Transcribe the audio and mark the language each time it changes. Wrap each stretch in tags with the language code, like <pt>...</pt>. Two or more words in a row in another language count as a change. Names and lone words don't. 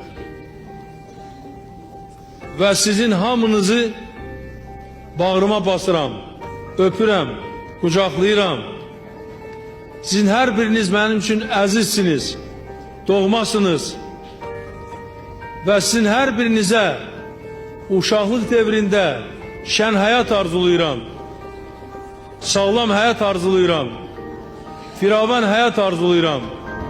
<az>Ve sizin hamınızı bağrıma basıram, öpürəm, qucaqlayıram.</az> <tr>Sizin her biriniz benim için</tr> <az>əzizsiniz, doğmasınız. Ve sizin her birinize uşaqlıq devrində şən həyat arzulayıram. Sağlam həyat arzulayıram. Firavan həyat arzulayıram.</az>